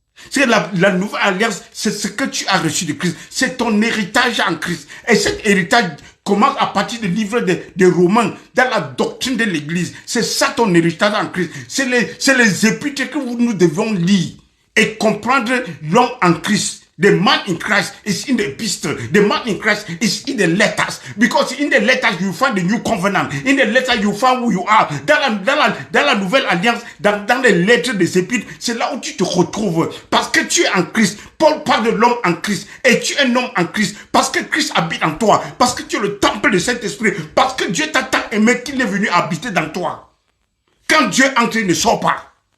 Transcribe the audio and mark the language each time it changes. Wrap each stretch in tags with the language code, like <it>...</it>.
<fr>C'est la nouvelle alliance, c'est ce que tu as reçu de Christ. C'est ton héritage en Christ. Et cet héritage commence à partir du livre des Romains, dans la doctrine de l'Église. C'est ça ton héritage en Christ. C'est les épîtres que nous devons lire et comprendre l'homme en Christ.</fr> <en>The man in Christ is in the epistle. The man in Christ is in the letters. Because in the letters you find the new covenant. In the letters you find who you are.</en> <fr>Dans la nouvelle alliance, dans les lettres des épîtres, c'est là où tu te retrouves. Parce que tu es en Christ. Paul parle de l'homme en Christ. Et tu es un homme en Christ. Parce que Christ habite en toi. Parce que tu es le temple du Saint-Esprit. Parce que Dieu t'a tant aimé qu'il est venu habiter dans toi. Quand Dieu entre, il ne sort pas.</fr>